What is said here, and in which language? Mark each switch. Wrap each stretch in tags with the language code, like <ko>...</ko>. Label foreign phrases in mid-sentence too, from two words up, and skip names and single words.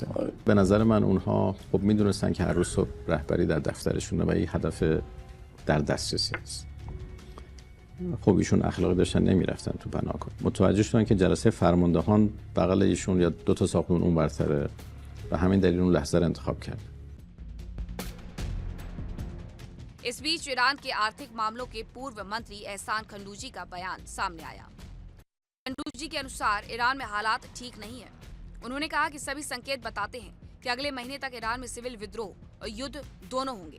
<fa>به نظر من اونها خب میدونستن که هر روز صبح رهبری در دفترشونه و این هدف در دسترسی است. خب ایشون اخلاقی داشتن نمیرفتن تو بناکن. متوجه شدن که جلسه فرماندهان بغل ایشون یا دو تا ساختمون اون برتره و همین دلیل اون لحظه رو انتخاب کرد.</fa> <hi>इस बीच ईरान के आर्थिक मामलों के पूर्व मंत्री एहसान खंडूजी का बयान सामने आया। खंडूजी के अनुसार ईरान में हालात ठीक नहीं है। उन्होंने कहा कि सभी संकेत बताते हैं कि अगले महीने तक ईरान में सिविल विद्रोह और युद्ध दोनों होंगे।</hi>